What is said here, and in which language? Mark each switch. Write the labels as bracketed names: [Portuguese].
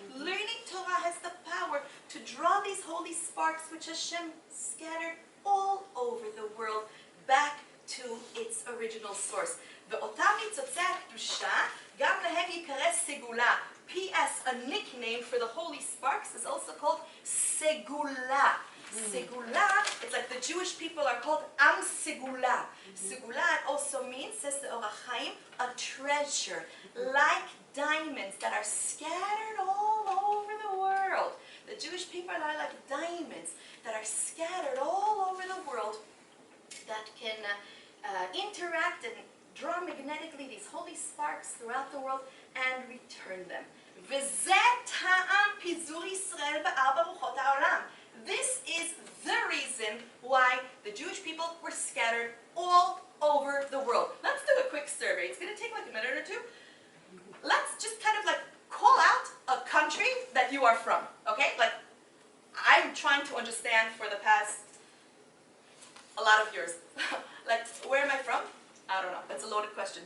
[English] Learning Torah has the power to draw these holy sparks which Hashem scattered all over the world back to its original source. [Hebrew] ואותם ניצוצי הקדושה, גם להם יקרא סגולה. [English] P.S. A nickname for the holy sparks is also called Segula. Segula, it's like the Jewish people are called Am Segula. Segula also means, says the Or HaChaim, a treasure, like diamonds that are scattered all over the world. The Jewish people are like diamonds that are scattered all over the world that can interact and draw magnetically these holy sparks throughout the world and return them. [Hebrew] וזה טעם פיזור ישראל בארבע רוחות העולם. [English] This is the reason why the Jewish people were scattered all over the world. Let's do a quick survey. It's going to take like a minute or two. Let's just kind of like call out a country that you are from, okay? Like, I'm trying to understand for the past a lot of years. Like, where am I from? I don't know. That's a loaded question.